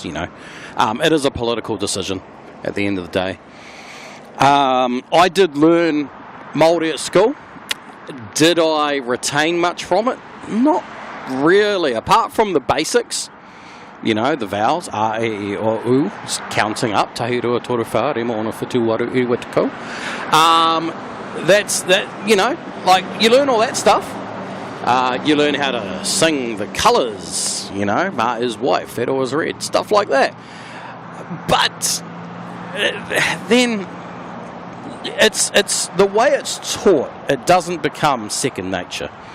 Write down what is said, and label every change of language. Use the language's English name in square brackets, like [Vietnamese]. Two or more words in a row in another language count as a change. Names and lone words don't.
[English] It is a political decision at the end of the day. I did learn Māori at school. Did I retain much from it? Not really, apart from the basics. The vowels, a, [Māori] e, I, o, u, [English] counting up, [Māori] tahi rua toru wha, rema ona whitu waru I wetiko. [English] That's that, like you learn all that stuff. You learn how to sing the colours, ma is white, whero is red, stuff like that. But then it's the way it's taught, it doesn't become second nature.